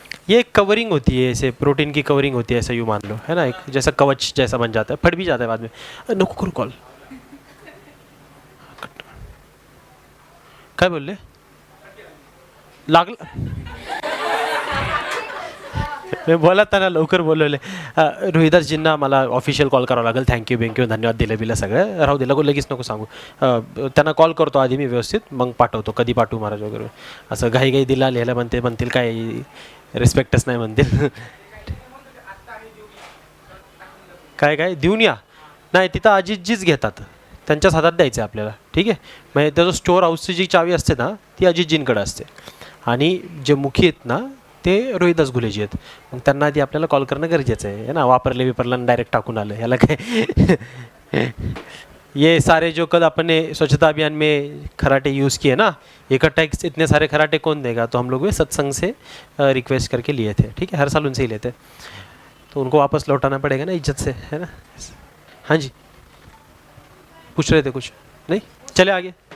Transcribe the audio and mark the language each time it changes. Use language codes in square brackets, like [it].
[hi] ये एक कवरिंग होती है, ऐसे प्रोटीन की कवरिंग होती है, ऐसा यूँ मान लो, है ना, एक जैसा कवच जैसा बन जाता है, फट भी जाता है बाद में। [mr] नको करो कॉल, काय बोलले, लागला, मी बोलत ना लवकर बोलवले. रोहिदासजींना मला ऑफिशियल कॉल करावा लागेल. थँक्यू बेंक्यू, धन्यवाद दिले बिलं सगळं. राहू दे, लगेच नको सांगू. त्यांना कॉल करतो आधी मी व्यवस्थित, मग पाठवतो. कधी पाठवू महाराज वगैरे, असं घाई घाई दिला लिहायला म्हणतील काय रिस्पेक्टच नाही म्हणतील. काय काय देऊन या, नाही तिथं अजितजीच घेतात, त्यांच्याच हातात द्यायचं आहे आपल्याला. ठीक आहे, म्हणजे त्याचं स्टोअर हाऊसची जी चावी असते ना ती अजितजींकडे असते, आणि जे मुखी आहेत ना ते रोहिदास घुलेजी आहेत. मग त्यांना आधी आपल्याला कॉल करणं गरजेचं आहे ना. वापरला डायरेक्ट टाकून आलं याला काय. [hi] ये सारे जो कल अपने स्वच्छता अभियान में खराटे यूज़ किए ना, इकट्ठा इतने सारे खराटे कौन देगा, तो हम लोग भी सत्संग से रिक्वेस्ट करके लिए थे. ठीक है, हर साल उनसे ही लेते, तो उनको वापस लौटाना पड़ेगा ना इज्जत से, है ना. हाँ जी, पूछ रहे थे कुछ, नहीं चले आगे.